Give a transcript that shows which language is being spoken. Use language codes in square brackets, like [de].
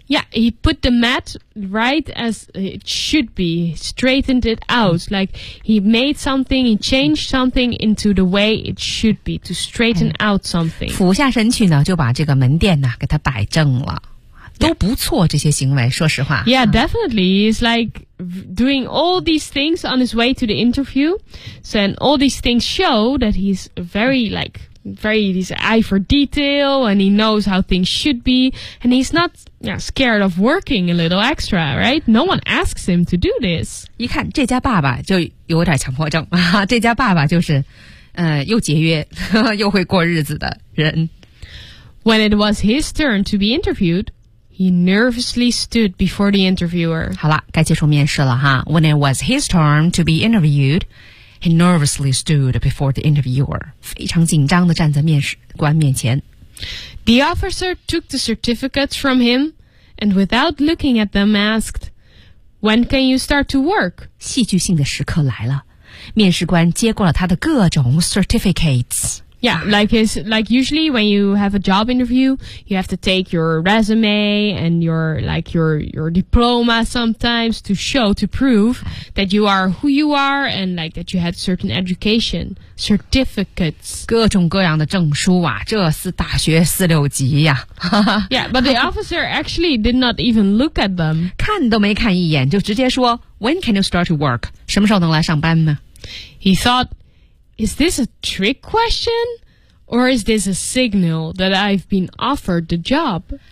[en] Yeah, he put the mat right as it should be Straightened it out Like he made something He changed something into the way it should be To straighten out something [zh] 俯下身去呢就把这个门店呢给他摆正了都不错这些行为说实话 [en] Yeah, definitely He's like doing all these things on his way to the interview So and all these things show that he's very likeVery, his eye for detail, and he knows how things should be, and he's not scared of working a little extra, right? No one asks him to do this. [zh] 一看这家爸爸就有点强迫症啊！这家爸爸就是，又节约又会过日子的人。 [en] When it was his turn to be interviewed, he nervously stood before the interviewer. [zh] 好了，该接受面试了哈。 [en] When it was his turn to be interviewed. He nervously stood before the interviewer, [zh] 非常紧张地站在面试官面前。 [en] The officer took the certificates from him and without looking at them asked, When can you start to work? [zh] 戏剧性的时刻来了。面试官接过了他的各种 certificates。 [en] Yeah, like usually when you have a job interview, you have to take your resume and your diploma sometimes to show, to prove that you are who you are and like that you had certain education, certificates. [zh] 各种各样的证书啊，这是大学四六级呀。 [en] Yeah, but the officer actually did not even look at them. [zh] 看都没看一眼，就直接说 [en] When can you start to work? [zh] 什么时候能来上班呢？ [en] He thought,Is this a trick question, or is this a signal that I've been offered the job?